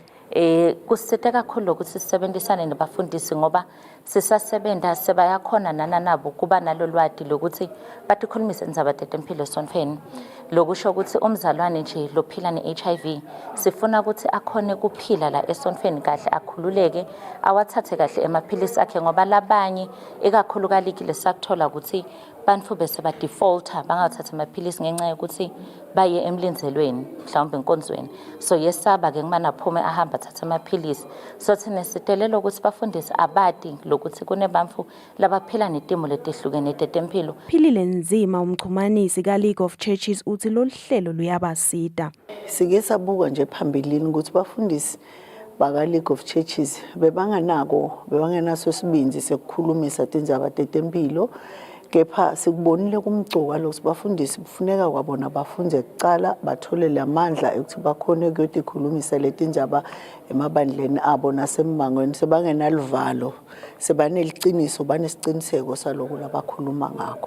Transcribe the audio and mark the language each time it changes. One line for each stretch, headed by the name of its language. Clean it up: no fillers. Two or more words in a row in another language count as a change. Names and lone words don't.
Swati: Kusithe kakhulu ukuthi sisebenzisane nabafundisi ngoba sisasebenza sebayakhona nabo kuba nalo lwati lokuthi batikhulumise indzaba tetempilo esontfweni. Lokusho ukuthi umzalwane nje lophila ne-HIV sifuna ukuthi akhone kuphila la esontfweni kahle akhululeke awathathe kahle emaphilisi akhe ngoba labanye ikakhulu kalikile sakuthola ukuthi bantu bese ba defaulter bangathatha amaphilisi ngenxa yokuthi baye emlinzelweni mhlawumbe enkonzweni. So yesaba ke ngimana phume ahamba thatha amaphilisi. So thina sitelela ukuthi bafundise abadi lokuthi kunebantu labaphila netimo letehlukene tetempilo. Philile nzima umchumanisi ka-League of Churches uthi lolu hlelo luyabasita. Sike sabuka nje phambilini ukuthi bafundisi baka-League of Churches bebangenaso isibinzi sekukhulumisa tindzaba tetempilo. Kepha sikubonile kumgcoka lo sibafundisi kufuneka kwabona bafunze kucala bathole lamandla ukuthi bakhone ukuyotikhulumisa letindzaba emabandleni abo nasemangweni sebangenaluvalo sebaneliciniso banesiciniseko saloko labakhuluma ngakho.